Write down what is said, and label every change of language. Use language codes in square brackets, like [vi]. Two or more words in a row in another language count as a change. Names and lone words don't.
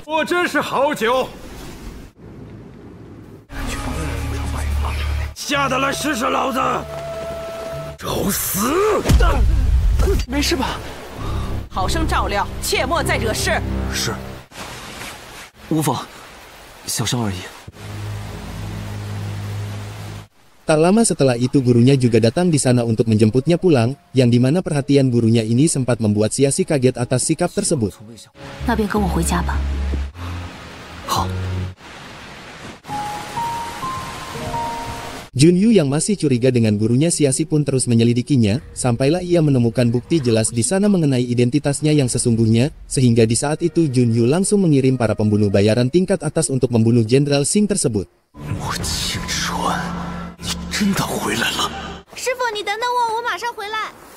[zh] 果真是好酒。下得来试试老子！找死！没事吧？好生照料，切莫再惹事。是，无妨，小伤而已。 [id] Tak lama setelah itu gurunya juga datang di sana untuk menjemputnya pulang, yang dimana perhatian gurunya ini sempat membuat Siasi kaget atas sikap tersebut. [zh] 那便跟我回家吧。好。 [id] Junyu yang masih curiga dengan gurunya Siasi pun terus menyelidikinya, sampailah ia menemukan bukti jelas di sana mengenai identitasnya yang sesungguhnya, sehingga di saat itu Junyu langsung mengirim para pembunuh bayaran tingkat atas untuk membunuh Jenderal Singh tersebut. [zh] 莫清川，你真的回来了！师傅，你等等我，我马上回来。